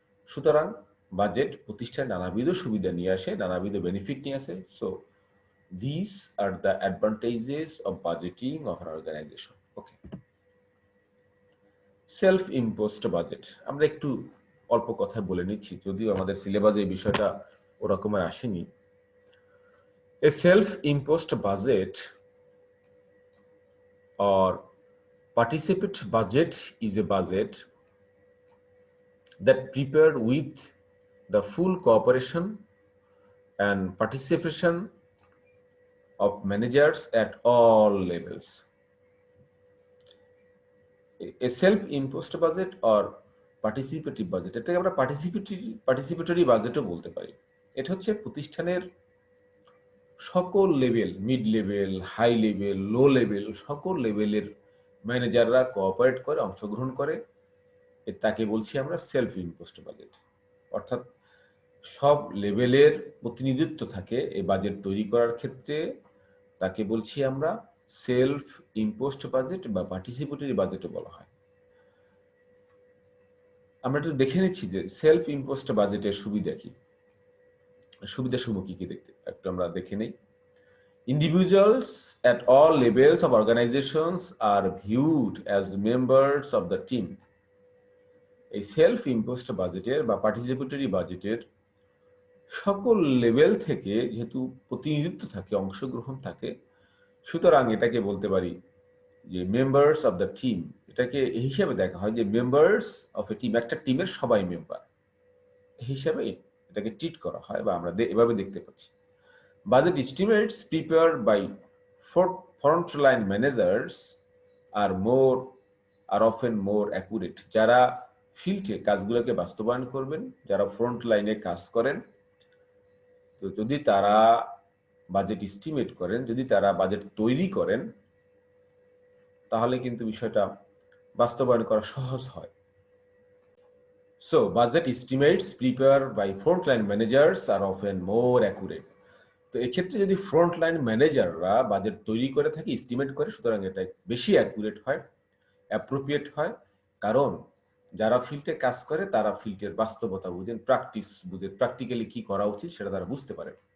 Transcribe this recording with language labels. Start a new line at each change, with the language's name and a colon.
Bangla: সুতরাং বাজেট প্রতিষ্ঠায় নানাবিধ সুবিধা নিয়ে আসে, নানাবিধ বেনিফিট নিয়ে আসে।
English: So this are the advantages of budgeting of an organisation.
Bangla: Okay, self imposed budget আমরা একটু অল্প কথায় বলে নিচ্ছি, যদিও আমাদের সিলেবাসে এই বিষয়টা ওরকমের আসেনি।
English: A self imposed budget or participate budget is a budget that prepared with the full cooperation and participation of managers at all levels. A self-imposed budget or participatory budget,
Bangla: এটাকে আমরা পার্টিসিপেটরি বাজেটও বলতে পারি। এটা হচ্ছে প্রতিষ্ঠানের সকল level, mid level, high level, low level, সকল লেভেলের ম্যানেজাররা কোঅপারেট করে, অংশগ্রহণ করে, তাকে বলছি আমরা সেলফ ইম্পোজড বাজেট। অর্থাৎ সব লেভেলের প্রতিনিধিত্ব থাকে এই বাজেট তৈরি করার ক্ষেত্রে, তাকে বলছি আমরা সেলফ ইম্পোজড বাজেট বা পার্টিসিপেটরি বাজেটও বলা হয়। আমরা একটু দেখে নিচ্ছি যে সেলফ ইম্পোজড বাজেটের সুবিধা কি, সুবিধাসমূহ কি কি দেখতে একটু আমরা দেখে নেই।
English: Individuals at all levels of organizations are viewed as members of the team.
Bangla: এই সেলফ ইম্পোজড বাজেটের বা পার্টিসিপেটরি বাজেটের সকল লেভেল থেকে যেহেতু প্রতিনিধিত্ব থাকে, অংশগ্রহণ থাকে, সুতরাং এটাকে বলতে পারি যে মেম্বার্স অফ দ্য টিম। এটাকে এই হিসাবে দেখা হয় যে মেম্বার্স অফ এ টিম, একটা টিমের সবাই মেম্বার হিসাবে এটাকে ট্রিট করা হয় বা আমরা এভাবে দেখতে পাচ্ছি।
English: Budget estimates prepared by frontline managers are often more accurate.
Bangla: যারা ফিল্ডে কাজগুলোকে বাস্তবায়ন করবেন, যারা ফ্রন্ট লাইনে কাজ করেন, তো যদি তারা বাজেট এস্টিমেট করেন, যদি তারা বাজেট তৈরি করেন, তাহলে কিন্তু বিষয়টা বাস্তবায়ন করা সহজ হয়।
English: So budget estimates prepared by frontline managers are often more accurate.
Bangla: তো এক্ষেত্রে যদি ফ্রন্ট লাইন ম্যানেজাররা বাজেট তৈরি করে থাকে, এস্টিমেট করে, সুতরাং এটা বেশি অ্যাকুরেট হয়, অ্যাপ্রোপ্রিয়েট হয়। কারণ যারা ফিল্ডে কাজ করে তারা ফিল্ডের বাস্তবতা বুঝেন, প্র্যাকটিস বুঝেন, প্র্যাকটিক্যালি কি করা উচিত সেটা তারা বুঝতে পারে।